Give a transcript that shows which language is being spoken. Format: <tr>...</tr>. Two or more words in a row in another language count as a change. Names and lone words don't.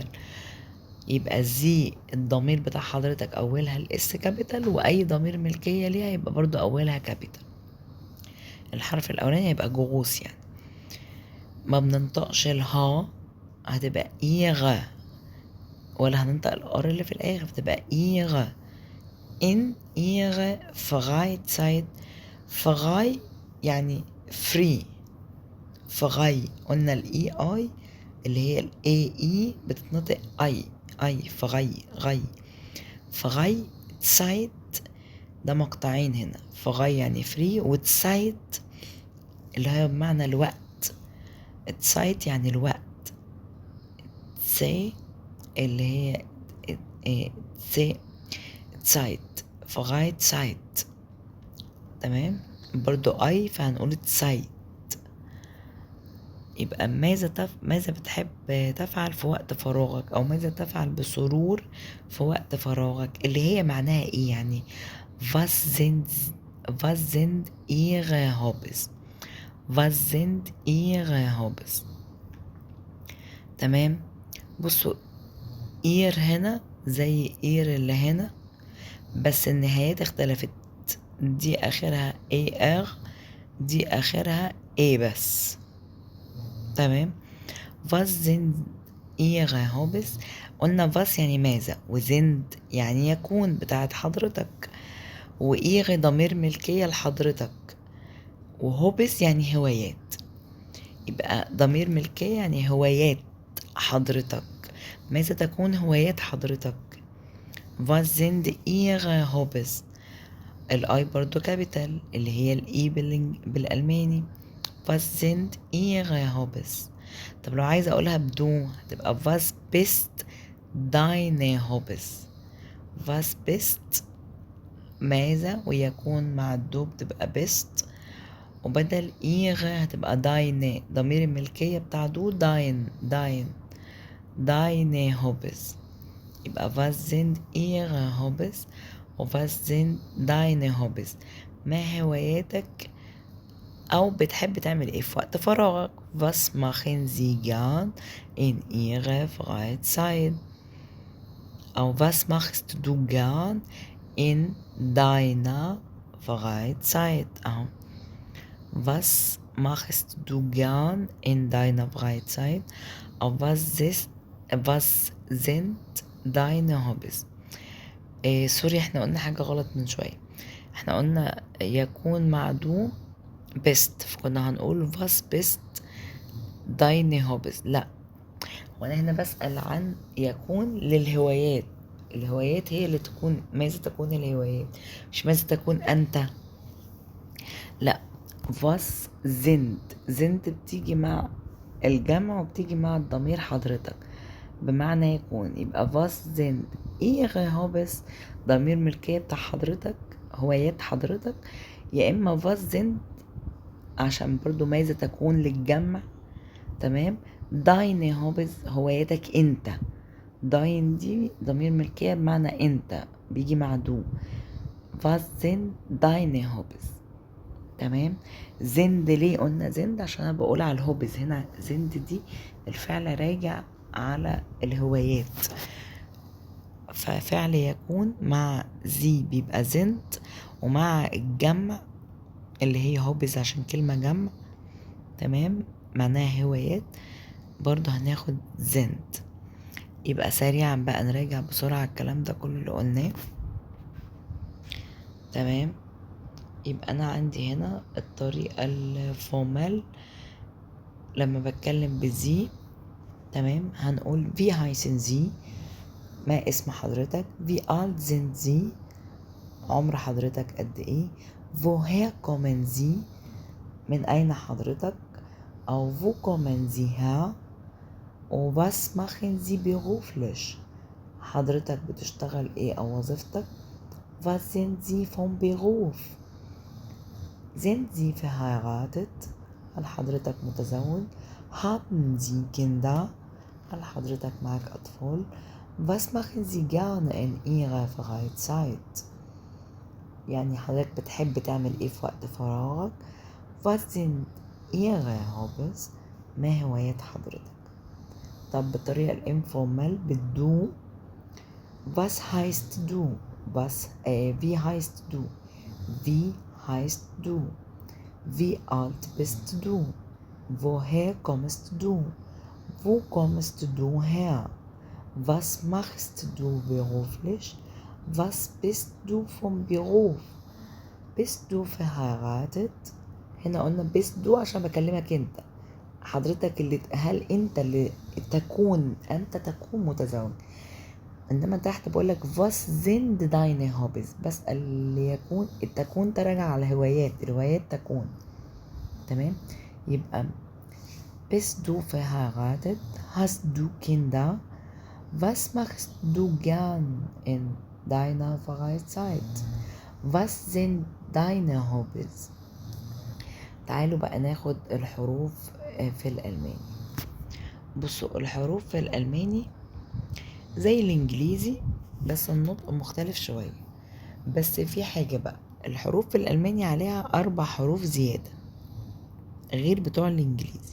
<ar>يبقى زي الضمير بتاع حضرتك أولها الاس كابيتال، وأي ضمير ملكية ليها يبقى برضو أولها كابيتال. الحرف الأولاني يبقى جغوص يعني. ما بننطقش الها، هتبقى إيغا، ولا هننطق الار اللي في الآخر، بتبقى إيغا.</ar> <de>in ihre Freizeit.</de> <ar>frei يعني free. frei قلنا الاي اي اللي هي الاي اي بتتنطق اي frei غي.</ar> <de>frei Zeit</de> <ar>ده مقطعين هنا، frei يعني free وزايت اللي هي بمعنى الوقت. Zeit يعني الوقت. زي اللي هي زي</ar> <de>Zeit frei Zeit.</de> <ar>تمام. برضو اي فهنقول Zeit. يبقى ماذا بتحب تفعل في وقت فراغك، او ماذا تفعل بسرور في وقت فراغك، اللي هي معناها ايه يعني</ar> <de>was sind ihre Hobbys. was sind ihre Hobbys.</de> <ar>تمام. بصوا اير هنا زي اير اللي هنا، بس النهايات اختلفت، دي اخرها AR، دي اخرها A بس. تمام.</ar> <de>was sind ihre Hobbys.</de> <ar>قلنا was يعني ماذا، وزند يعني يكون بتاعت حضرتك، وإيغ ضمير ملكية لحضرتك، وهوبس يعني هوايات. يبقى ضمير ملكية يعني هوايات حضرتك. ماذا تكون هوايات حضرتك.</ar> <de>was sind ihre Hobbys.</de> <ar>الاي برضو كابيتال اللي هي الاي بالألماني.</ar> <de>was sind ihre Hobbys.</de> <ar>طب لو عايزة اقولها بدون هتبقى</ar> <de>was bist deine Hobbys. was bist</de> <ar>ماذا ويكون مع الدو تبقى bist، وبدل ihre هتبقى deine ضمير الملكية بتاع دو</ar> <de>deine Hobbys.</de> <ar>يبقى</ar> <de>was sind ihre Hobbys</de> <ar>و</ar> <de>was sind deine Hobbys.</de> <ar>ما هواياتك أو بتحب تعمل إيه في وقت فراغك.</ar> <de>was machen Sie gern in ihrer Freizeit. أو was machst du gern in deiner Freizeit أهو. Was machst du gern in deiner Freizeit? أو was sind deine Hobbys؟</de> <ar>سوري، احنا قلنا حاجة غلط من شوية. احنا قلنا يكون مع دو best، فكنا هنقول</ar> <de>was best deine Hobbys.</de> <ar>لا، وانا هنا بسأل عن يكون للهوايات. الهوايات هي اللي تكون، ماذا تكون الهوايات، مش ماذا تكون انت. لا،</ar> <de>was sind</de> <ar>بتيجي مع الجمع وبتيجي مع الضمير حضرتك بمعنى يكون. يبقى</ar> <de>was sind ihre Hobbys</de> <ar>ضمير ملكية بتاع حضرتك، هوايات حضرتك. يا اما</ar> <de>was sind</de> <ar>عشان برضو ماذا تكون للجمع. تمام.</ar> <de>deine Hobbys</de> <ar>هواياتك انت. dein دي ضمير ملكية بمعنى انت، بيجي مع دو.</ar> <de>was sind deine Hobbys؟</de> <ar>تمام. زند ليه قلنا زند؟ عشان انا بقول على الهوبز هنا. زند دي الفعل راجع على الهوايات، ففعل يكون مع زي بيبقى زند، ومع الجمع اللي هي هوبز عشان كلمة جمع. تمام، معناها هوايات، برضو هناخد زند. يبقى سريعا بقى نراجع بسرعة الكلام ده كله اللي قلناه. تمام. يبقى انا عندي هنا الطريقة الفورمال لما بتكلم بزي. تمام، هنقول</ar> <de>wie heißen Sie،</de> <ar>ما اسم حضرتك.</ar> <de>wie alt sind Sie،</de> <ar>عمر حضرتك قد ايه.</ar> <de>woher kommen Sie،</de> <ar>من اين حضرتك.</ar> <de>او wo kommen Sie her، و was machen Sie beruflich،</de> <ar>حضرتك بتشتغل ايه او وظيفتك.</ar> <de>was sind Sie vom Beruf، sind Sie verheiratet،</de> <ar>هل حضرتك متزوج.</ar> <de>haben Sie Kinder،</de> <ar>هل حضرتك معك أطفال.</ar> <de>was machen Sie gerne in Ihrer Freizeit،</de> <ar>يعني حضرتك بتحب تعمل ايه في وقت فراغك.</ar> <de>was sind Ihre Hobbys،</de> <ar>ما هوايات حضرتك. طب بالطريقة الانفورمال بالدو.</ar> <de>was heißt du، wie heißt du، wie heißt du. wie alt bist du، woher kommst du، wo kommst du her. was machst du beruflich، was bist du vom Beruf. bist du verheiratet،</de> <ar>هنا قلنا</ar> <de>bist du</de> <ar>عشان بكلمك انت حضرتك، اللي هل انت اللي تكون، انت تكون متزوج. انما تحت بقولك</ar> <de>was sind deine Hobbys،</de> <ar>بسأل اللي يكون. التكون تراجع على الهوايات، الهوايات تكون. تمام.</ar> <de>يبقى bist du verheiratet، hast du Kinder، was machst du gern in deiner Freizeit، was sind deine Hobbys.</de> <ar>تعالوا بقى ناخد الحروف في الألماني. بصوا، الحروف في الألماني زي الإنجليزي بس النطق مختلف شوية. بس في حاجة بقى، الحروف في الألماني عليها 4 حروف زيادة غير بتوع الإنجليزي.</ar>